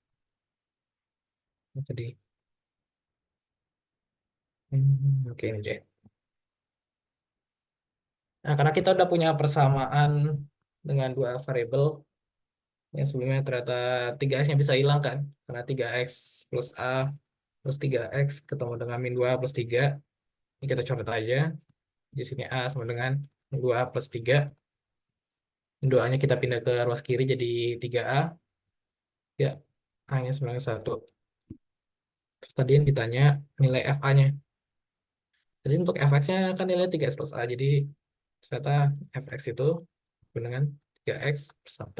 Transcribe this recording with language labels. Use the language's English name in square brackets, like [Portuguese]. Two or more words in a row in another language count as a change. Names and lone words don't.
[Indonesian] Tadi. Oke ini Jack. Nah, karena kita udah punya persamaan dengan dua variabel yang sebelumnya ternyata 3x-nya bisa hilang kan. Karena 3x plus a plus 3x ketemu dengan min 2 plus 3. Ini kita coret aja. Di sini a sama dengan min 2a plus 3. Min 2a-nya kita pindah ke ruas kiri jadi 3a. Ya, a-nya sama dengan 1. Terus tadi yang ditanya nilai FA-nya. Jadi untuk fx-nya kan nilai 3x plus a. Jadi ternyata fx itu dengan 3x plus 1.